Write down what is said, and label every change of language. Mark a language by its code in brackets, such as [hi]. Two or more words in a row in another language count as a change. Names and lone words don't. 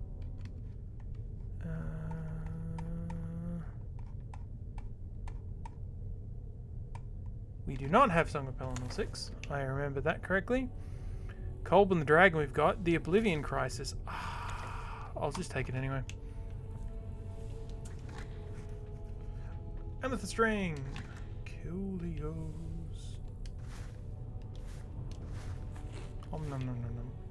[en] We do not have Song of Pelennor 6. I remember that correctly. Kolb and the Dragon we've got. The Oblivion Crisis. I'll just take it anyway. Amethyst Ring. Coolios. Nom nom nom nom nom.